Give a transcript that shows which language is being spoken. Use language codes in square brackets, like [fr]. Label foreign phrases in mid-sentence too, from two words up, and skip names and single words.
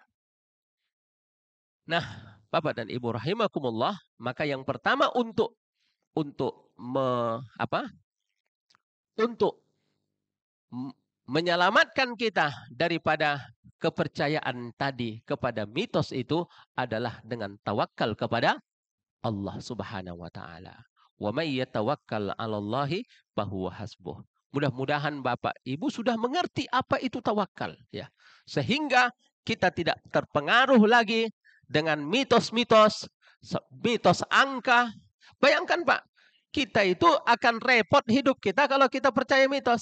[id] Nah, Bapak dan Ibu rahimakumullah, maka yang pertama untuk menyelamatkan kita daripada kepercayaan tadi kepada mitos itu adalah dengan tawakal kepada Allah [ar] سبحانه وتعالى. ومن يتوكل على الله فهو حسبه. [id] Mudah-mudahan Bapak Ibu sudah mengerti apa itu tawakal ya. Sehingga kita tidak terpengaruh lagi dengan mitos-mitos, mitos angka. Bayangkan Pak, kita itu akan repot hidup kita kalau kita percaya mitos.